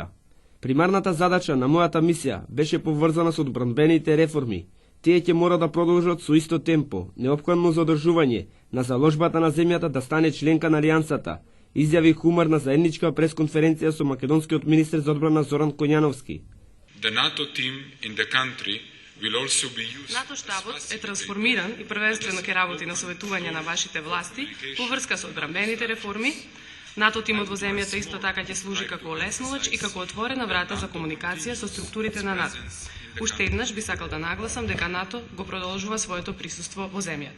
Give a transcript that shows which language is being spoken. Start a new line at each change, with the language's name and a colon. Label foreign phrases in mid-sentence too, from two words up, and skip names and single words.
Macedonian: Примарната задача на мојата мисија беше поврзана со одбранбените реформи. Тие ќе мора да продолжат со исто темпо, неопходно за одржување на заложбата на земјата да стане членка на Алијансата, изјави Хумар на заедничка пресконференција со македонскиот министер за одбрана Зоран Коњановски.
English: The NATO team in the country will also be used.
Macedonian: НАТО штабот е трансформиран и првенствено ќе работи на советување на вашите власти во врска со одбранбените реформи. НАТО тимот во земјата исто така ќе служи како олесновач и како отворена врата за комуникација со структурите на НАТО. Уште еднаш би сакал да нагласам дека НАТО го продолжува своето присуство во земјата.